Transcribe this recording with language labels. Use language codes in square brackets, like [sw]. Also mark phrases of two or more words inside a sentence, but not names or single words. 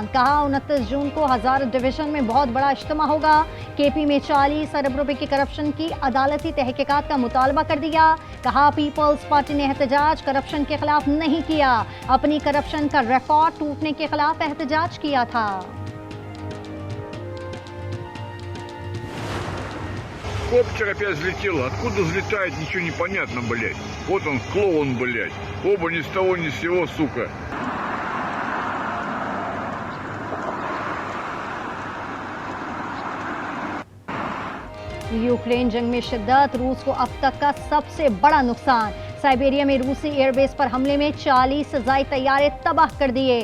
[ur] کہا 29 جون کو ہزارت ڈویژن میں بہت بڑا اجتماع ہوگا. کے پی میں 40 ارب روپے کی کرپشن کی عدالتی تحقیقات کا مطالبہ کر دیا. کہا پیپلز پارٹی نے احتجاج کرپشن کے خلاف نہیں کیا، اپنی کرپشن کا ریکارڈ ٹوٹنے کے خلاف احتجاج کیا تھا. [ru] Коптер опять взлетел. Откуда взлетает, ничего не понятно, блядь. Вот он, клоун, блядь. Оба ни с того ни с сего, сука. [ur] یوکرین جنگ میں شدت. روس کو اب تک کا سب سے بڑا نقصان۔ سائبیریا میں روسی ایئربیس پر حملے میں 40 سے زائد طیارے تباہ کر دیے.